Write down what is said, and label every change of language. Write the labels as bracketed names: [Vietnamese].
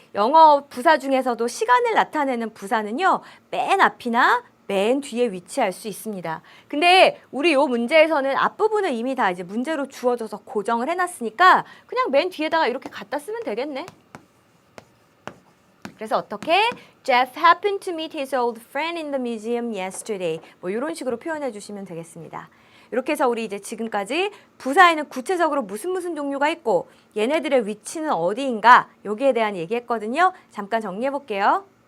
[Korean] 영어 부사 중에서도 시간을 나타내는 부사는요, 맨 앞이나 맨 뒤에 위치할 수 있습니다. 근데 우리 요 문제에서는 앞부분을 이미 다 이제 문제로 주어져서 고정을 해놨으니까 그냥 맨 뒤에다가 이렇게 갖다 쓰면 되겠네. 그래서 어떻게? [English] Jeff happened to meet his old friend in the museum yesterday. [Korean] 뭐 이런 식으로 표현해 주시면 되겠습니다. 이렇게 해서 우리 이제 지금까지 부사에는 구체적으로 무슨 종류가 있고 얘네들의 위치는 어디인가 여기에 대한 얘기했거든요. 잠깐 정리해 볼게요.